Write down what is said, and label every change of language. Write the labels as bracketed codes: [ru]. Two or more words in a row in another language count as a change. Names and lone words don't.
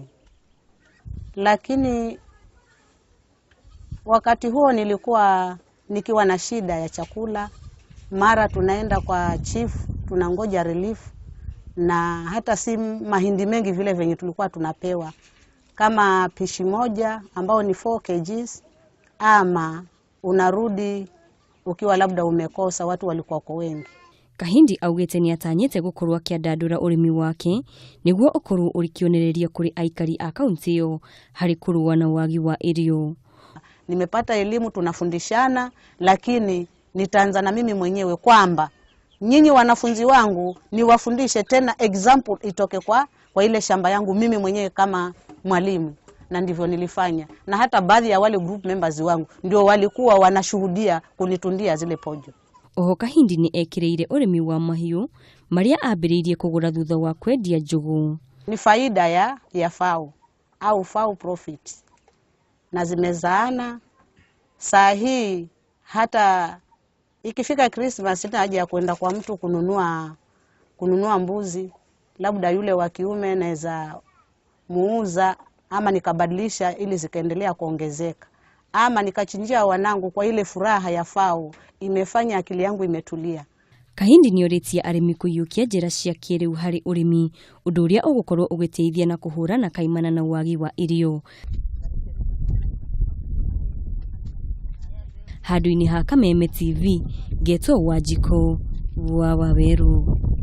[sw] Lakini wakati huo nilikuwa nikiwa na shida ya chakula, mara tunaenda kwa chief tunangoja relief, na hata si mahindi mengi vile venye tulikuwa tunapewa, kama pishi moja ambao ni 4 kgs, ama unarudi ukiwa labda umekosa, watu walikuwa kwa wengi. [ki] Kahindi augete ni atanyete gukorwo akiandandura urimi wake niguo ukorwo urikionereria kuri aikari a kaunti yo hari kurua na wagi wa irio. [sw] Nimepata elimu, tunafundishana, lakini nitaanza na mimi mwenyewe kwamba nyinyi wanafunzi wangu niwafundishe tena, example itoke kwa ile shamba yangu mimi mwenyewe kama mwalimu. Na ndivyo nilifanya, na hata baadhi ya wale [en] group members [sw] wangu ndio walikuwa wanashuhudia kunitundia zile pojo. [ki] Oho Kahindi ni ekireire urimi wa mahiu maria ambiririe kugura thutha wa kwendia njugu. [sw] Ni faida ya FAO au FAO profit, na zimezaana. Saa hii hata ikifika Christmas sina haja ya kwenda kwa mtu kununua mbuzi, labda yule wa kiume naweza muuza ama nikabadilisha ili zikaendelea kuongezeka, ama nikachinjia wanangu. Kwa ile furaha ya FAO imefanya akili yangu imetulia. [ki] Kahindi ni oritia arimi kuyukia njira cia kiriu hari urimi, undu uria ugukorwo ugiteithia na kuhurana kaimana na wagi wa irio. Handu-ini ha Kameme TV, Geto Wajiko wa Waweru.